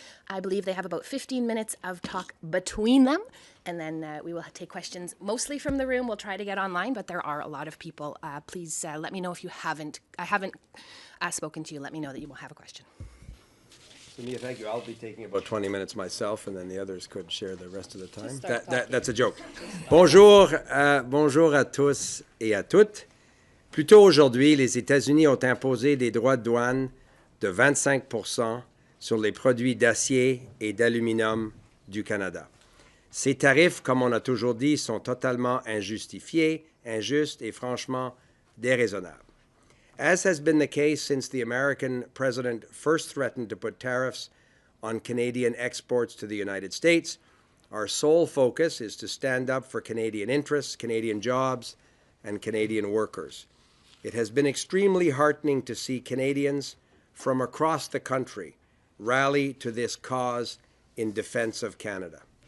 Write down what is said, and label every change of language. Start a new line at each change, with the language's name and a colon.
English: I believe they have about 15 minutes of talk between them, and then we will take questions mostly from the room. We'll try to get online, but there are a lot of people. Please let me know if I haven't spoken to you. Let me know that you will have a question. Mia, thank you. I'll be taking about 20 minutes myself, and then the others could share the rest of the time. That's a joke.
French: Bonjour, bonjour à tous et à toutes. Plus tôt aujourd'hui, les États-Unis ont imposé des droits de douane de 25% sur les produits d'acier et d'aluminium du Canada. Ces tarifs, comme on a toujours dit, sont totalement injustifiés, injustes et franchement déraisonnables.
English: As has been the case since the American president first threatened to put tariffs on Canadian exports to the United States, our sole focus is to stand up for Canadian interests, Canadian jobs, and Canadian workers. It has been extremely heartening to see Canadians from across the country rally to this cause in defense of Canada.